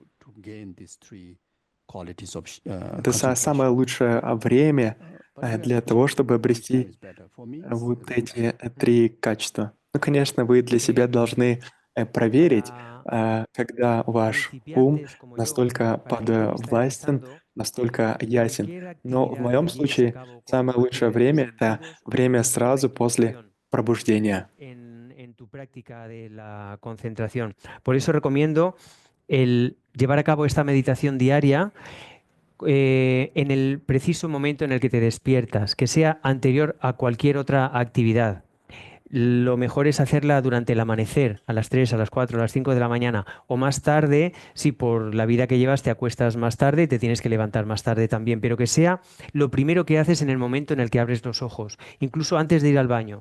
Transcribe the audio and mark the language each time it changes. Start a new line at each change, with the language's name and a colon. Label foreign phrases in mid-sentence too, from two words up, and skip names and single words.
Russian: Это самое лучшее время для того, чтобы обрести вот эти три качества. Ну, конечно, вы для себя должны проверить, когда ваш ум настолько подвластен, настолько ясен. Но в моем случае самое лучшее время — это время сразу после пробуждения.
Spanish: Por eso recomiendo el llevar a cabo esta meditación diaria en el preciso momento en el que te despiertas, que sea anterior a cualquier otra actividad. Lo mejor es hacerla durante el amanecer, a las 3, a las 4, a las 5 de la mañana, o más tarde, si por la vida que llevas te acuestas más tarde y te tienes que levantar más tarde también, pero que sea lo primero que haces en el momento en el que abres los ojos, incluso antes de ir al baño.